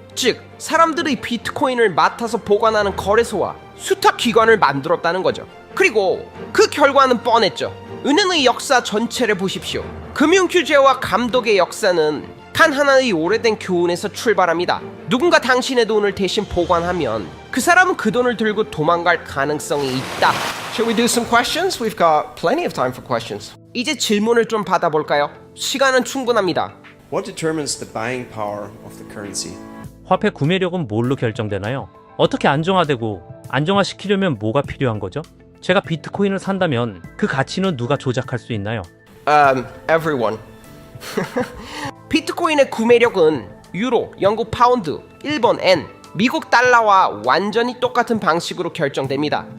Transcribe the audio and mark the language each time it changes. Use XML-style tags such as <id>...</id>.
<ko>즉, 사람들의 비트코인을 맡아서 보관하는 거래소와 수탁 기관을 만들었다는 거죠. 그리고 그 결과는 뻔했죠. 은행의 역사 전체를 보십시오. 금융 규제와 감독의 역사는 단 하나의 오래된 교훈에서 출발합니다. 누군가 당신의 돈을 대신 보관하면 그 사람은 그 돈을 들고 도망갈 가능성이 있다.</ko> <en>Shall we do some questions? We've got plenty of time for questions.</en> <ko>이제 질문을 좀 받아볼까요? 시간은 충분합니다.</ko> <en>What determines the buying power of the currency?</en> <ko>화폐 구매력은 뭘로 결정되나요? 어떻게 안정화되고 안정화시키려면 뭐가 필요한 거죠? 제가 비트코인을 산다면 그 가치는 누가 조작할 수 있나요?</ko> <en>Everyone.</en> <ko>비트코인의 구매력은 유로, 영국 파운드, 일본 엔, 미국 달러와 완전히 똑같은 방식으로 결정됩니다.</ko>